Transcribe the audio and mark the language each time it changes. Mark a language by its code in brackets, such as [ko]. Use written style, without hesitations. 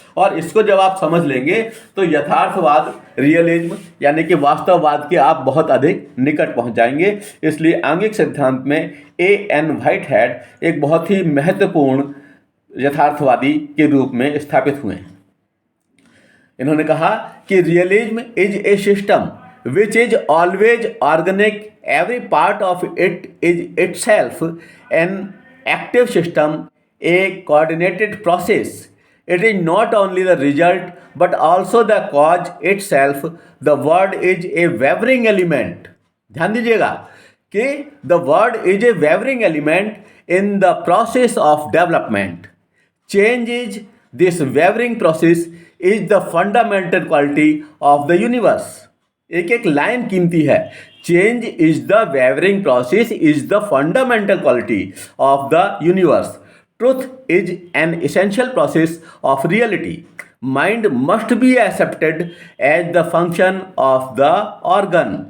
[hi] और इसको जब आप समझ लेंगे तो यथार्थवाद, रियलिज्म यानी कि वास्तववाद के आप बहुत अधिक निकट पहुंच जाएंगे। इसलिए आंगिक सिद्धांत में A.N. व्हाइटहेड एक बहुत ही महत्वपूर्ण यथार्थवादी के रूप में स्थापित हुए हैं। इन्होंने कहा कि [en] Realism is a system which is always organic. Every part of it is itself an active system, a coordinated process. It is not only the result but also the cause itself. The word is a wavering element. [hi] ध्यान दीजिएगा कि [en] the word is a wavering element in the process of development. Change is this wavering process is the fundamental quality of the universe. [hi] एक एक line कीमती है। [en] Change is the wavering process is the fundamental quality of the universe. Truth is an essential process of reality. Mind must be accepted as the function of the organ.